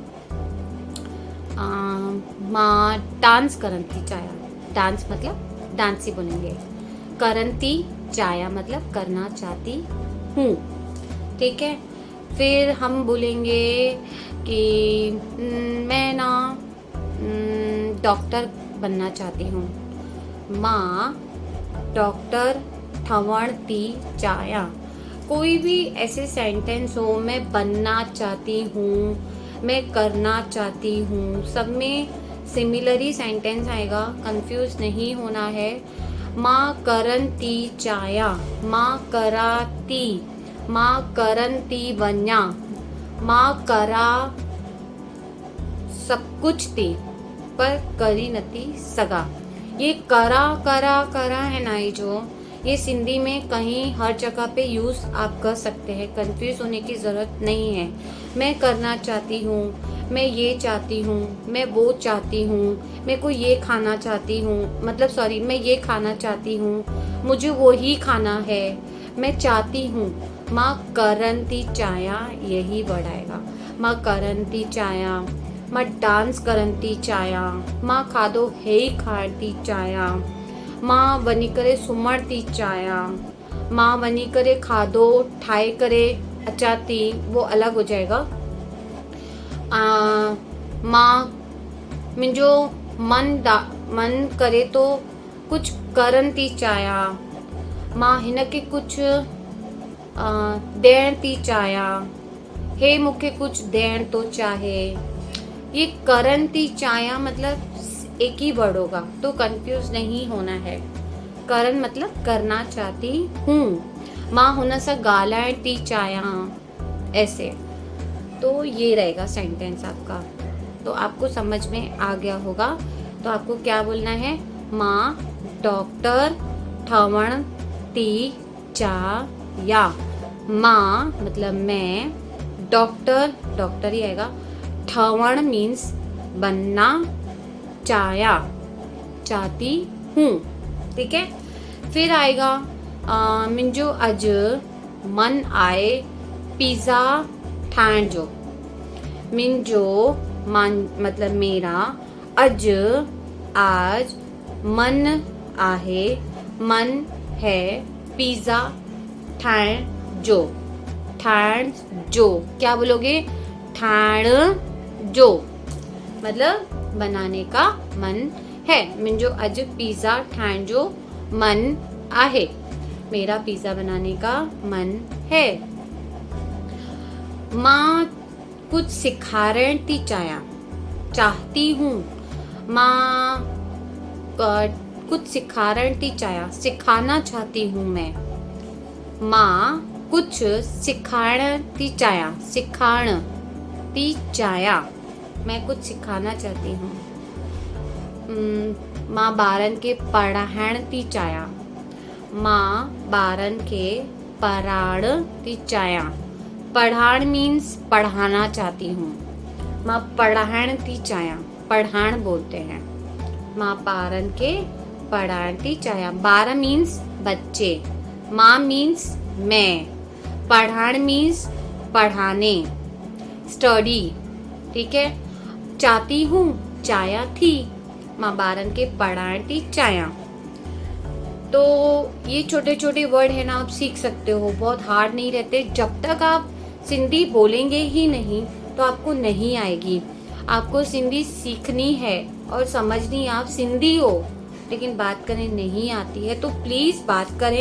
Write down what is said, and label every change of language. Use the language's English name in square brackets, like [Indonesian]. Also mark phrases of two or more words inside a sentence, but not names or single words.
[Sindhi] मां डांस करन थी चाहियां। [Hindi] डांस मतलब डांस ही बोलेंगे। [Sindhi] करन थी चाहियां [Hindi] मतलब करना चाहती हूँ। ठीक है। फिर हम बोलेंगे कि मैं ना डॉक्टर बनना चाहती हूँ। [Sindhi] मां डॉक्टर ठवण थी चाहियां। [Hindi] कोई भी ऐसे सेंटेंस हो, मैं बनना चाहती हूँ, मैं करना चाहती हूँ, सब में सिमिलर ही सेंटेंस आएगा, कंफ्यूज नहीं होना है। [Sindhi] मां करन थी चाहियां, मां कराती, मां करन थी वञा, मां करा सब कुछ थी पर करी नथी सगा। [Hindi] ये करा है ना, ये जो ये सिंधी में कहीं हर जगह पे यूज़ आप कर सकते हैं, कंफ्यूज होने की ज़रूरत नहीं है। मैं करना चाहती हूँ, मैं ये चाहती हूँ, मैं वो चाहती हूँ, मैं को ये खाना चाहती हूँ, मतलब सॉरी, मैं ये खाना चाहती हूँ, मुझे वो ही खाना है, मैं चाहती हूँ। [Sindhi] मां करन थी चाहियां, [Hindi] यही वर्ड आएगा। [Sindhi] मां करन थी चाहियां, मां डांस करन थी चाहियां, मां खाधो हे ई खाइण थी चाहियां, मां वञी करे सुम्हण थी चाहियां, मां वञी करे खाधो ठाहे करे अचां थी, [Hindi] वो अलग हो जाएगा। [Sindhi] मां मुंहिंजो मन करे तो कुछ करन थी चाहियां, मां हिन खे कुझु ॾियण थी चाहियां, हे मूंखे कुछ ॾियण तो चाहे। [Hindi] ये [Sindhi] करन थी चाहियां [Hindi] मतलब एक ही वर्ड होगा, तो कंफ्यूज नहीं होना है। करन मतलब करना चाहती हूँ। [Sindhi] मां हुन सां ॻाल्हाइण थी चाहियां, [Hindi] ऐसे। तो ये रहेगा सेंटेंस आपका। तो आपको समझ में आ गया होगा। तो आपको क्या बोलना है, [Sindhi] माँ डॉक्टर ठवण ती चाया। [Hindi] माँ मतलब मैं, डॉक्टर डॉक्टर ही आएगा, ठवण मीन्स बनना, चाया चाहती हूँ। ठीक है। फिर आएगा [Sindhi] मुंहिंजो अॼु मन आए पिज़्ज़ा ठाहिण जो। मुंहिंजो मन [Hindi] मतलब मेरा, [Sindhi] अॼु आज, मन आहे [Hindi] मन है, [Sindhi] पिज़्ज़ा ठाहिण जो। ठाहिण जो [Hindi] क्या बोलोगे, [Sindhi] ठाहिण जो [Hindi] मतलब बनाने का मन है। [Sindhi] मुंहिंजो अॼु पिज़्ज़ा ठाहिण जो मन आहे, [Hindi] मेरा पिज़्ज़ा बनाने का मन है। [Sindhi] मां कुछ सिखारण थी [Hindi] चाहती हूँ। [Sindhi] मां कुछ सिखारण थी [Hindi] सिखाना चाहती हूँ मैं। [Sindhi] मां कुछ सिखाण थी सिखाण थी [Hindi] मैं कुछ सिखाना चाहती हूँ। [Sindhi] मां ॿारनि खे पढ़ाइण थी मां ॿारनि खे पढ़ाइण थी पढ़ाइण [Hindi] मीन्स पढ़ाना चाहती हूँ। [Sindhi] मां पढ़ाइण थी पढ़ाइण [Hindi] बोलते हैं। [Sindhi] मां ॿारनि के पढ़ाइण थी [Hindi] ॿार मीन्स बच्चे, मां मीन्स मैं, पढ़ाइण मीन्स पढ़ाने, स्टडी। ठीक है। चाहती हूँ [Sindhi] चाया थी, मां ॿारनि के पढ़ाइण थी [Hindi] तो ये छोटे छोटे वर्ड है ना, आप सीख सकते हो, बहुत हार्ड नहीं रहते। जब तक आप सिंधी बोलेंगे ही नहीं तो आपको नहीं आएगी। आपको सिंधी सीखनी है और समझनी, आप सिंधी हो लेकिन बात करने नहीं आती है तो प्लीज बात करें।